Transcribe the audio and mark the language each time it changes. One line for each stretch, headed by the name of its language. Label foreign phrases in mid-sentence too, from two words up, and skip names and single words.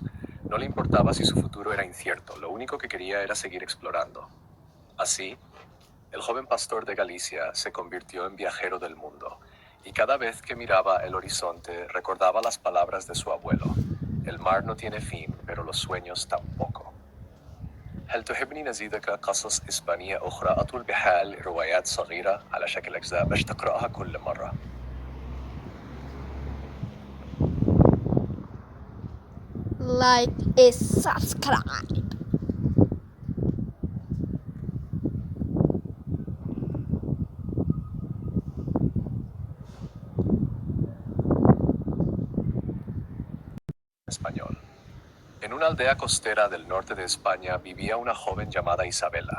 Spanish: No le importaba si su futuro era incierto, lo único que quería era seguir explorando. Así, el joven pastor de Galicia se convirtió en viajero del mundo, y cada vez que miraba el horizonte recordaba las palabras de su abuelo. El mar no tiene fin, pero los sueños tampoco.
Arabic: هل تحبني نزيدك قصص إسبانية أخرى أطول بحال روايات صغيرة على شكل أجزاء باش تقرأها كل مرة؟
English: Like and subscribe.
Spanish: Español. En una aldea costera del norte de España vivía una joven llamada Isabela.